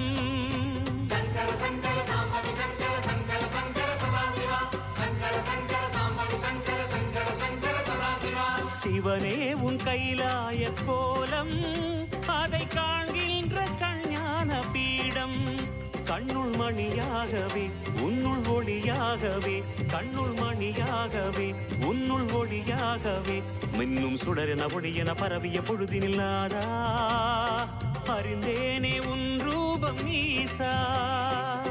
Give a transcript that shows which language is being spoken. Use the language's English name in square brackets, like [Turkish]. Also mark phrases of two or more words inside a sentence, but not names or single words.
[Sanskrit] शंकर शंकर सांबवि शंकर शंकर शंकर सदाशिवा शंकर शंकर सांबवि शंकर शंकर शंकर सदाशिवा [Tamil] சிவனே உன் கைலாய கோலம் அதை காண்கின்ற கஞ்ஞான பீடம் கண்ணுள் மணியாகவே உன்னுள் ஒளியாகவே கண்ணுள் மணியாகவே உன்னுள் ஒளியாகவே மின்னும் சுடரென ஒளியென பரவிய பொழுதினில்லாதா அறிந்தேனே உன் ரூபம் ஈசா